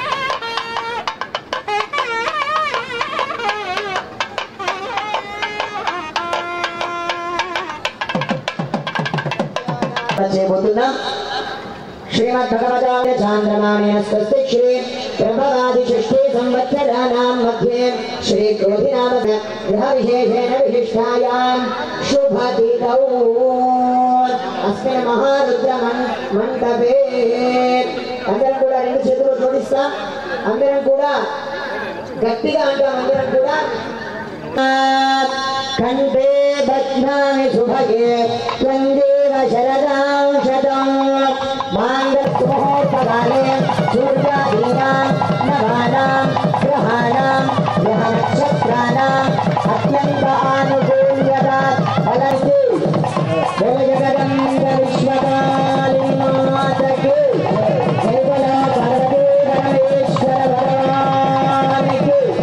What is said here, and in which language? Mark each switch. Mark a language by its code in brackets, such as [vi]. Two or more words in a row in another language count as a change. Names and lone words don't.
[sa] श्रीमद्भगवताय चान्द्रमाणेन स्वस्ति श्री प्रभवादिषष्ठे संवत्सराणां मध्ये श्री क्रोधिनाम ग्रहविशेषेण विशिष्टायां शुभतिथौ अस्मिन् महारुद्रमण्डपे [te] అందరం కూడా రెండు చేతులు జోడిస్తాం. అందరం కూడా గట్టిగా అంటాం. అందరం కూడా [sa] కంఠే బధ్నామి శుభగే త్వందేవ శరదాం శతం మాంగళ్యముహూర్తకాలే సూర్యాదీనాం నవానాం గ్రహాణాం గ్రహ నక్షత్రాణాం అత్యంత ఆనుకూల్యతా ఫలంతి [te] జయ జగదంబ విశ్వకాళీ మాతకి జయ బలో పార్వతీ పరమేశ్వర భగవానికి.